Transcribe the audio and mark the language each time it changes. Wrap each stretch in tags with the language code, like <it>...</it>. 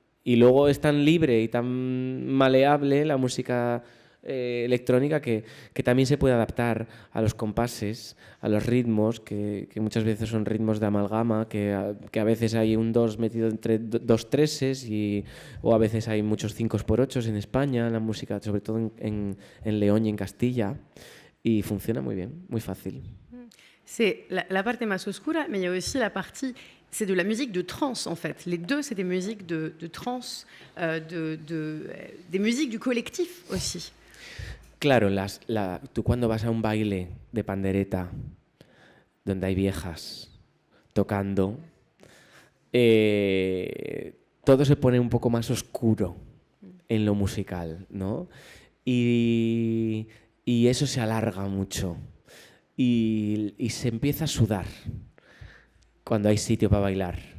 <es>Y luego es tan libre y tan maleable la música electrónica que también se puede adaptar a los compases, a los ritmos, que muchas veces son ritmos de amalgama, que a veces hay un 2 metido entre dos treses, o a veces hay muchos 5x8 en España, en la música, sobre todo en León y en Castilla, y funciona muy bien, muy fácil.</es> <fr>C'est la parte más oscura, mais il y a aussi la partie, c'est de la musique de trance en fait. Les deux, c'est des musiques de trance, des musiques du collectif aussi.</fr> <es>Claro, tú cuando vas a un baile de pandereta donde hay viejas tocando, todo se pone un poco más oscuro en lo musical, ¿no? Y eso se alarga mucho y se empieza a sudar cuando hay sitio para bailar.</es>